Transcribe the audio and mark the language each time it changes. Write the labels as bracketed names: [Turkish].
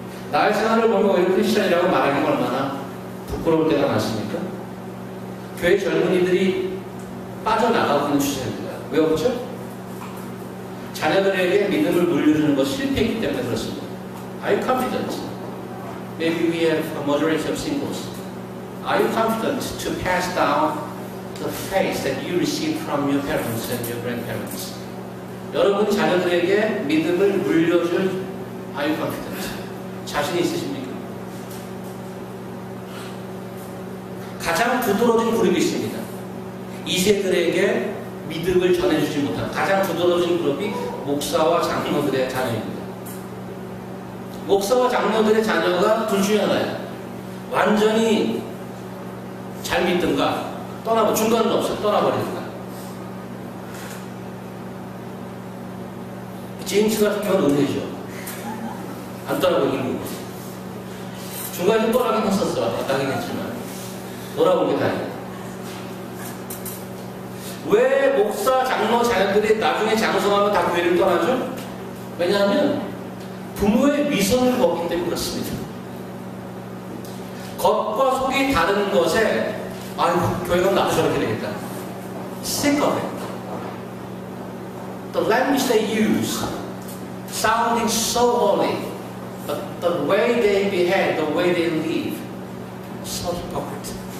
[Korean] 나의 생활을 보면 오히려 크리스천이라고 말하기가 얼마나 부끄러울 때가 많습니까? 교회 젊은이들이 빠져나가고 있는 추세입니다. 왜 없죠? 자녀들에게 믿음을 물려주는 것이 실패했기 때문에 그렇습니다. [English] Are you confident? Maybe we have a majority of singles. Are you confident to pass down the faith that you received from your parents and your grandparents? [Korean] 여러분 자녀들에게 믿음을 물려줄 [English] Are you confident? [Korean] 자신이 있으십니까? 가장 두드러진 그룹이 있습니다. 2세들에게 믿음을 전해주지 못한 가장 두드러진 그룹이 목사와 장로들의 자녀입니다. 목사와 장로들의 자녀가 둘 중에 하나예요. 완전히 잘 믿든가 떠나고 중간은 없어 떠나버리든가. 제임스 같은 경우는 은혜죠. 안 떠나버리고 중간에 떠나긴 했었어. 나긴 했지만 돌아온 게 다행이야. 왜 목사, 장로, 자녀들이 나중에 장성하면 다 교회를 떠나죠? 왜냐하면 부모의 위선을 먹기 때문에 그렇습니다. 겉과 속이 다른 것에 아이고 교회 가면 나도 저렇게 되겠다. [English] Sick of it. The language they use sounding so holy, but the way they behave, the way they live, so hypocrite.